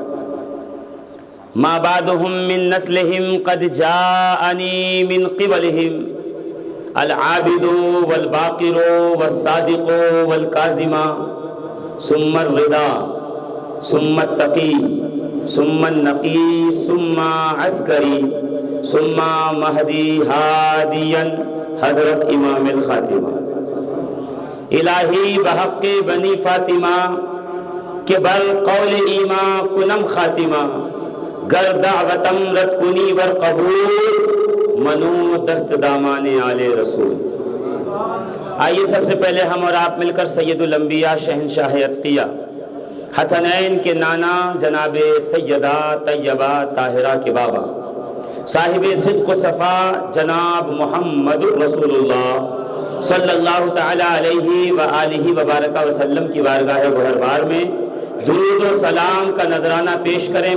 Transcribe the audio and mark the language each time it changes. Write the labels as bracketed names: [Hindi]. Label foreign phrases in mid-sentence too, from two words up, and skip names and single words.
[Arabic] ما بعدہم من نسلہم قد جاءنی من قبلہم العابد والباقر والصادق والکاظم ثم الرضا ثم التقی ثم النقی ثم عسکری ثم مہدی ہادیا حضرت امام الخاتمہ [Persian] الہی بحق بنی فاطمہ کہ بر قول ایما کنم خاتمہ گر دعوتم رد کنی ور قبول منو دست دامان آل رسول۔ [Urdu] آئیے سب سے پہلے ہم اور آپ مل کر سید الانبیاء شہنشاہ اتقیاء حسنین کے نانا جناب سیدہ طیبہ طاہرہ کے بابا صاحب صدق و صفا جناب محمد رسول اللہ صلی اللہ تعالی علیہ وآلہ وبارک وسلم کی بارگاہ گوہربار میں درود و سلام کا نذرانہ پیش کریں۔